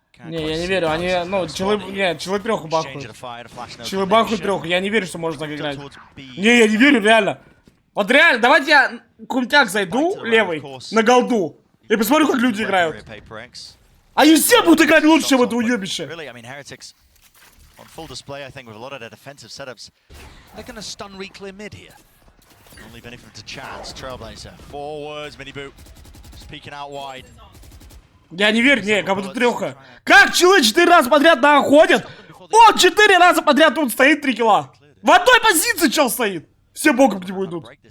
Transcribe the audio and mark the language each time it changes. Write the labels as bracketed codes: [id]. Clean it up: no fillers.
[ru] Не, я не верю, они, ну, челы трёху бахают. Челы бахают трёху, я не верю, что можно так играть. Не, я не верю, реально. Вот реально, давайте я кумтяк зайду левый на голду и посмотрю, как люди играют. Они все будут играть лучше, чем это уёбище. [en] On full display, I think, with a lot of their defensive setups. They're going to stun re-clear mid here. Don't leave anything to chance. Trailblazer. Forwards, mini boot. Just peeking out wide. [ru] Я не верю, не, как будто трёха. Как челы 4 раза подряд находят? Он 4 раза подряд тут стоит 3 килла. В одной позиции чел стоит. Все боком к нему идут.